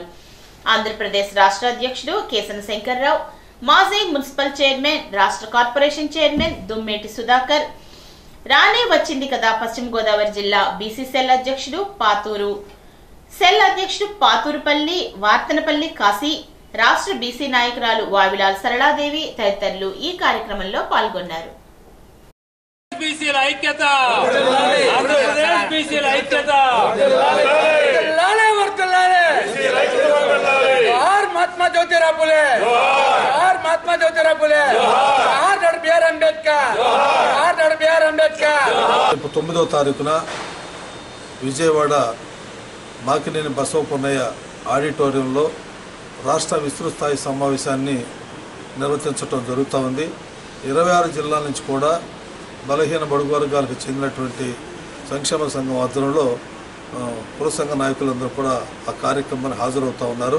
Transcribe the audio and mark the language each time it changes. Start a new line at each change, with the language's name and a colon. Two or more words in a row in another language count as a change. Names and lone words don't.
Telugu: ఆంధ్రప్రదేశ్ రాష్ట్ర అధ్యక్షుడు కేసన శంకర్రావు, మాజీ మున్సిపల్ చైర్మన్, రాష్ట్ర కార్పొరేషన్ చైర్మన్ దుమ్మేటి సుధాకర్, రానే వచ్చింది కదా పశ్చిమ గోదావరి జిల్లా బీసీ సెల్ అధ్యక్షుడు పాతూరు సెల్ అధ్యక్షుడు పాతూరుపల్లి వార్తనపల్లి కాశీ, రాష్ట్ర బీసీ నాయకురాలు వావిలాల్ సరళాదేవి తదితరులు ఈ కార్యక్రమంలో పాల్గొన్నారు. महात्मा ज्योतिराव फुले, महात्मा ज्योतिराव फुले, BR अंबेडकर, BR अंबेडकर. 9వ తారీఖున విజయవాడ మాకినేని బసవపున్నయ్య ఆడిటోరియంలో రాష్ట్ర విస్తృత స్థాయి సమావేశాన్ని నిర్వహించడం జరుగుతూ ఉంది. 26 జిల్లాల నుంచి కూడా బలహీన బడుగు వర్గాలకు చెందినటువంటి సంక్షేమ సంఘం ఆధ్వర్యంలో కుల సంఘ నాయకులందరూ కూడా ఆ కార్యక్రమాన్ని హాజరవుతూ ఉన్నారు.